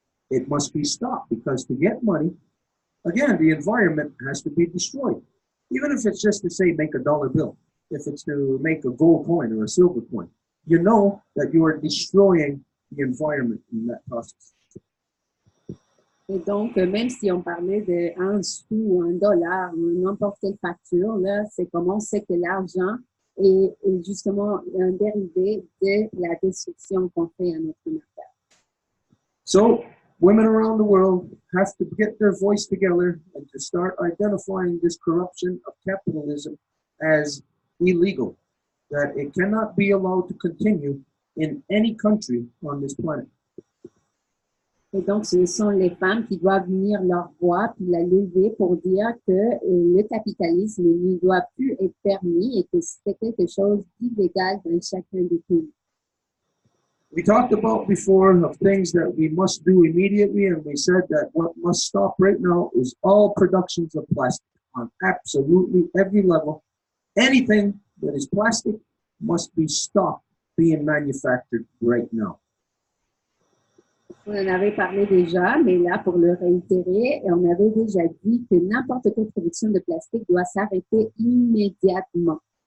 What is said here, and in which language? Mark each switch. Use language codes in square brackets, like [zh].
[en] It must be stopped, because to get money, again, the environment has to be destroyed. Even if it's just to say make a dollar bill, if it's to make a gold coin or a silver coin, you know that you are destroying the environment in that process. [fr] Et donc, même si on parlait de un sou ou un dollar ou n'importe quelle facture, là, c'est comme on sait que l'argent est justement un dérivé de la destruction qu'on fait à notre matière. [en] So, women around the world have to get their voice together and to start identifying this corruption of capitalism as illegal, that it cannot be allowed to continue in any country on this planet. [fr] Et donc, ce sont les femmes qui doivent unir leur voix puis la lever pour dire que le capitalisme ne doit plus être permis et que c'est quelque chose d'illégal dans chacun des pays. [en] We talked about before of things that we must do immediately, and we said that what must stop right now is all productions of plastic on absolutely every level. Anything that is plastic must be stopped being manufactured right now. [fr] On en avait parlé déjà, mais là, pour le réitérer, on avait déjà dit que n'importe quelle production de plastique doit s'arrêter immédiatement.